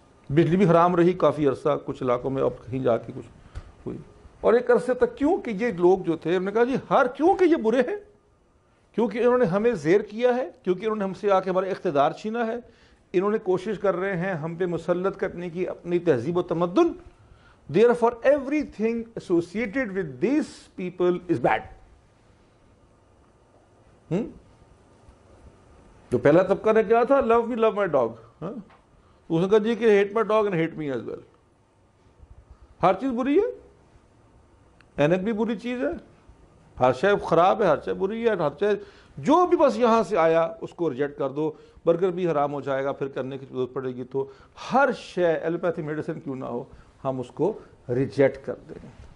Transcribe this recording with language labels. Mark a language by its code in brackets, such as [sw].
[ur] بجلی بھی حرام رہی کافی عرصہ کچھ علاقوں میں، اب کہیں جا کے کچھ ہوئی. اور ایک عرصے تک کیوں کہ یہ لوگ جو تھے، انہوں نے کہا جی کیوں کہ یہ برے ہیں، کیونکہ انہوں نے ہمیں زیر کیا ہے، کیونکہ انہوں نے ہم سے آ کے ہمارا اقتدار چھینا ہے، انہوں نے کوشش کر رہے ہیں ہم پہ مسلط کرنے کی اپنی تہذیب و تمدن. [en] Therefore everything associated with these people is bad. [ur] جو پہلا طبقہ نے کیا تھا، [en] love me, love my dog. [ur] اس نے کہا جی کہ [en] hate my dog and hate me as well. [ur] ہر چیز بری ہے، اینک بھی بری چیز ہے، ہر شے خراب ہے، ہر شے بری ہے، ہر شے جو بھی بس یہاں سے آیا اس کو ریجیکٹ کر دو. برگر بھی حرام ہو جائے گا پھر کرنے کی ضرورت پڑے گی، تو ہر شے ایلوپیتھی میڈیسن کیوں نہ ہو ہم اس کو ریجیکٹ کر دیں.